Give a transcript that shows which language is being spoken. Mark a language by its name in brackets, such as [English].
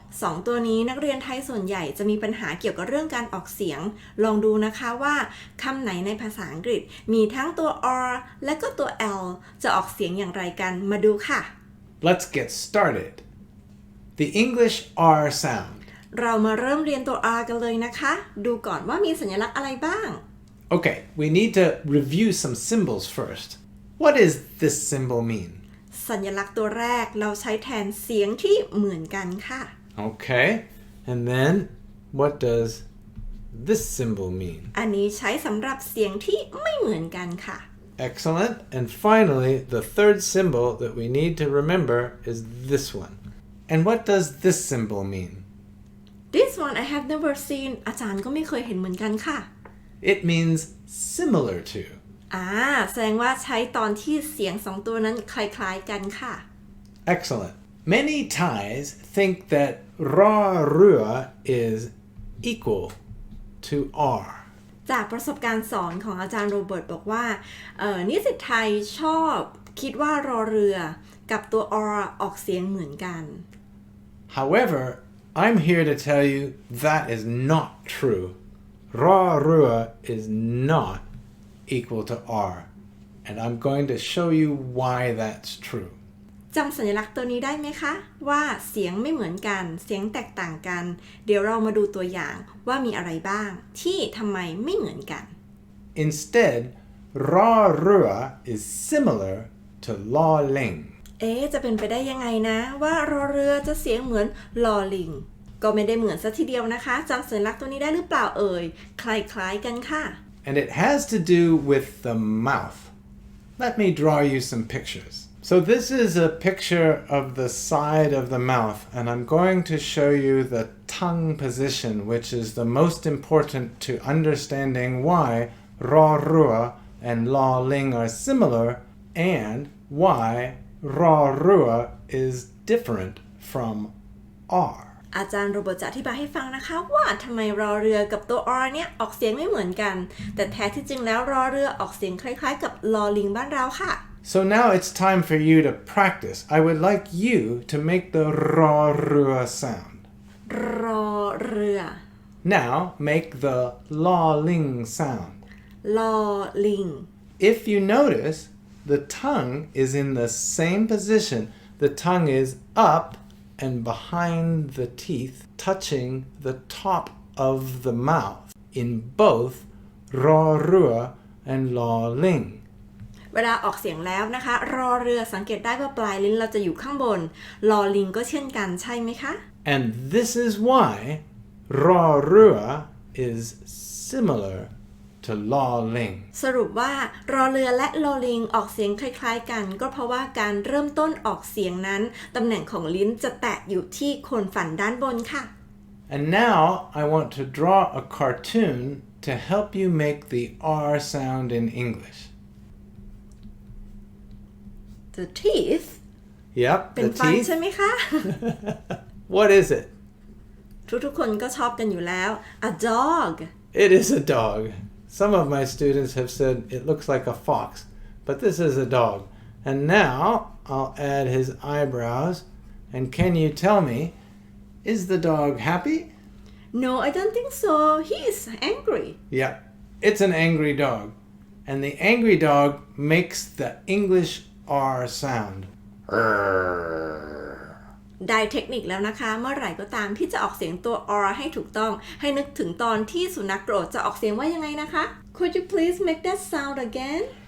[Thai] สองตัวนี้นักเรียนไทยส่วนใหญ่จะมีปัญหาเกี่ยวกับเรื่องการออกเสียงลองดูนะคะว่าคำไหนในภาษาอังกฤษมีทั้งตัว R และก็ตัว L จะออกเสียงอย่างไรกันมาดูค่ะ [English] Let's get started. The English R sound. [Thai] เรามาเริ่มเรียนตัว R กันเลยนะคะดูก่อนว่ามีสัญลักษณ์อะไรบ้าง [English] Okay, we need to review some symbols first. What does this symbol mean? [Thai] สัญลักษณ์ตัวแรกเราใช้แทนเสียงที่เหมือนกันค่ะ [English] Okay, and then what does this symbol mean? [Thai] อันนี้ใช้สำหรับเสียงที่ไม่เหมือนกันค่ะ [English] Excellent. And finally, the third symbol that we need to remember is this one. And what does this symbol mean? This one I have never seen [Thai] อาจารย์ก็ไม่เคยเห็นเหมือนกันค่ะ [English] It means similar to. [Thai] แสดงว่าใช้ตอนที่เสียงสองตัวนั้นคล้ายๆกันค่ะ [English] Excellent. Many Thais think that ra rua is equal to R. [Thai] จากประสบการณ์สอนของอาจารย์โรเบิร์ตบอกว่านิสิตไทยชอบคิดว่ารอเรือกับตัว R ออกเสียงเหมือนกัน [English] However, I'm here to tell you that is not true. Ra rua is not equal to R. And I'm going to show you why that's true. [Thai] จำสัญลักษณ์ตัวนี้ได้ไหมคะว่าเสียงไม่เหมือนกันเสียงแตกต่างกันเดี๋ยวเรามาดูตัวอย่างว่ามีอะไรบ้างที่ทำไมไม่เหมือนกัน [English] Instead, ra rua is similar to law ling. [Thai] จะเป็นไปได้ยังไงนะว่ารอเรือจะเสียงเหมือนลอลิงก็ไม่ได้เหมือนซะทีเดียวนะคะจำสัญลักษณ์ตัวนี้ได้หรือเปล่าคล้ายๆกันค่ะ [English] And it has to do with the mouth. Let me draw you some pictures. So this is a picture of the side of the mouth, and I'm going to show you the tongue position, which is the most important to understanding why ra rua and la ling are similar and why ra rua is different from R. [Thai] อาจารย์โรเบิร์ตจะอธิบายให้ฟังนะคะว่าทำไมรอเรือกับตัว R เนี่ยออกเสียงไม่เหมือนกันแต่แท้ที่จริงแล้วรอเรือออกเสียงคล้ายๆกับลอลิงบ้านเราค่ะ [English] So now it's time for you to practice. I would like you to make the ra rua sound. [Thai] รอเรือ [English] Now make the la ling sound. [Thai] ลอลิง [English] If you notice, the tongue is in the same position. The tongue is up and behind the teeth, touching the top of the mouth in both ra rua and la ling. [Thai] เวลาออกเสียงแล้วนะคะรอเรือสังเกตได้ว่าปลายลิ้นเราจะอยู่ข้างบนลอลิงก็เช่นกันใช่ไหมคะ [English] And this is why ra rua is similar to la ling. [Thai] สรุปว่ารอเรือและลอลิงออกเสียงคล้ายๆกันก็เพราะว่าการเริ่มต้นออกเสียงนั้นตำแหน่งของลิ้นจะแตะอยู่ที่โคนฟันด้านบนค่ะ [English] And now I want to draw a cartoon to help you make the R sound in English. The teeth Yep, [Thai] เป็น [English] the [Thai] ฟัน [English] teeth. [Thai] ใช่ไหมคะ [English] What is it? [Thai] ทุกๆคนก็ชอบกันอยู่แล้ว [English] A dog It is a dog. Some of my students have said it looks like a fox, but this is a dog. And now I'll add his eyebrows. And can you tell me, is the dog happy? No I don't think so he is angry Yep, it's an angry dog. And the angry dog makes the English R sound. [Thai] ได้เทคนิคแล้วนะคะเมื่อไหร่ก็ตามที่จะออกเสียงตัว R ให้ถูกต้องให้นึกถึงตอนที่สุนัขโกรธจะออกเสียงว่ายังไงนะคะ [English] Could you please make that sound again?